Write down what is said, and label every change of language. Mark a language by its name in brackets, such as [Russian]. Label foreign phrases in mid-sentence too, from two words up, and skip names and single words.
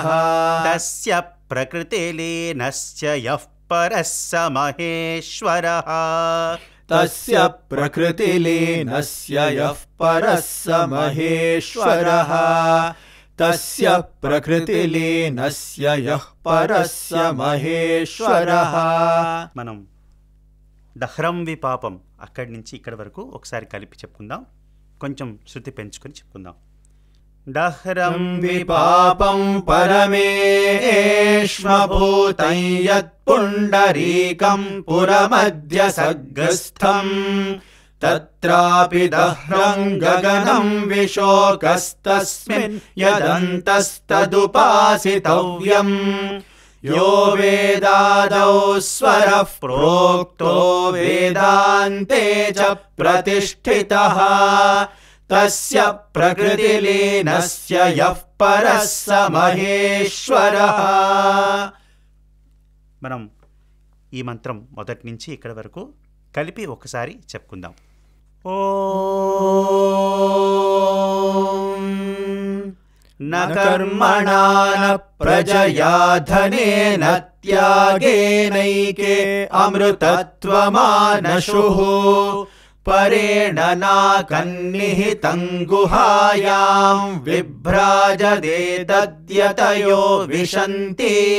[Sanskrit] तस्य प्रकृतिलीनस्य यः परः स महेश्वरः तस्य प्रकृतिलीनस्य यः परः स महेश्वरः तस्य प्रकृतिलीनस्य यः परः स महेश्వరః [Telugu] మనం [Sanskrit] దహ్రం విపాపం [Telugu] అక్కడి నుంచి ఇక్కడి వరకు ఒకసారి కలిపి చెప్పుకుందాం కొంచెం శృతి పెంచుకొని చెప్పుకుందాం దహ్రం [Sanskrit] విపాపం పరమేష్మభూతం యత్పుండరీకం పురమధ్య సగ్గస్థం తత్రాపి దహ్రం గగనం విశోకస్తస్మిన్ యదంతస్తదుపాసితవ్యం यो वेदादौ स्वरः प्रोक्तो वेदान्ते च प्रतिष्ठितः तस्य प्रकृतिलीनस्य यः परः स महेश्वरः [Telugu] మనం ఈ మంత్రం మొదటి నుంచి ఇక్కడి వరకు కలిపి ఒకసారి చెప్పుకుందాం ఓం न [Sanskrit] कर्मणा न प्रजया धनेन त्यागेनैके अमृतत्वमानशुः परेण नाकन्निहितं गुहायां विभ्राजते तद्यतयो विशन्ति